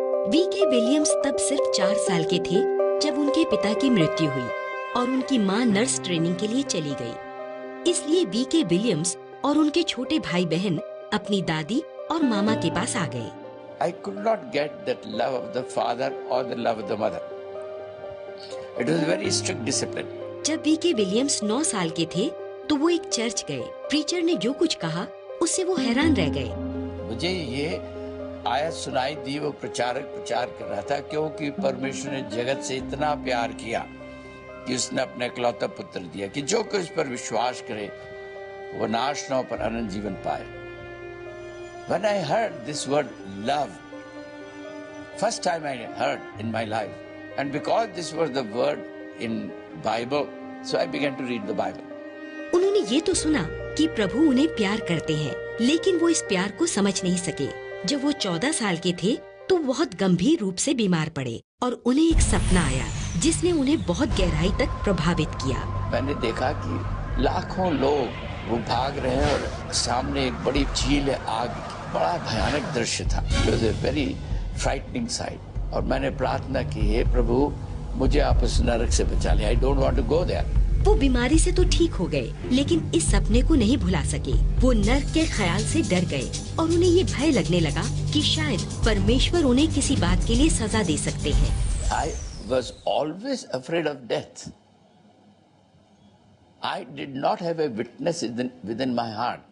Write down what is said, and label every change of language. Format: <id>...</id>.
<hi>VK Williams तब सिर्फ 4 साल के थे जब उनके पिता की मृत्यु हुई और उनकी मां नर्स ट्रेनिंग के लिए चली गई। इसलिए वीके विलियम्स और उनके छोटे भाई बहन अपनी दादी और मामा के पास आ गए।</hi> <en>I could not get that love of the father or the love of the mother. It was a very strict discipline.</en> <hi>जब वीके विलियम्स 9 साल के थे तो वो एक चर्च गए। प्रीचर ने जो कुछ कहा उससे वो हैरान रह गए। मुझे ये आयत सुनाई दी, वो प्रचारक प्रचार कर रहा था, क्योंकि परमेश्वर ने जगत से इतना प्यार किया कि उसने अपने इकलौता पुत्र दिया कि जो कोई उस पर विश्वास करे वो नाश न हो पर अनंत जीवन पाए।</hi> <en>When I heard this word love, first time I heard in my life, and because this was the word in Bible, so I began to read the Bible.</en> <hi>उन्होंने ये तो सुना कि प्रभु उन्हें प्यार करते हैं, लेकिन वो इस प्यार को समझ नहीं सके। जब वो 14 साल के थे तो बहुत गंभीर रूप से बीमार पड़े और उन्हें एक सपना आया जिसने उन्हें बहुत गहराई तक प्रभावित किया। मैंने देखा कि लाखों लोग वो भाग रहे हैं और सामने एक बड़ी झील है आग की। बड़ा भयानक दृश्य था।</hi> <en>It was a very frightening sight.</en> <hi>और मैंने प्रार्थना की, हे प्रभु मुझे आप उस नरक से बचा ले।</hi> <en>I don't want to go there.</en> <hi>वो बीमारी से तो ठीक हो गए, लेकिन इस सपने को नहीं भुला सके। वो नर्क के ख्याल से डर गए और उन्हें ये भय लगने लगा कि शायद परमेश्वर उन्हें किसी बात के लिए सजा दे सकते हैं।</hi> <en>I was always afraid of death. I did not have a witness within my heart.</en>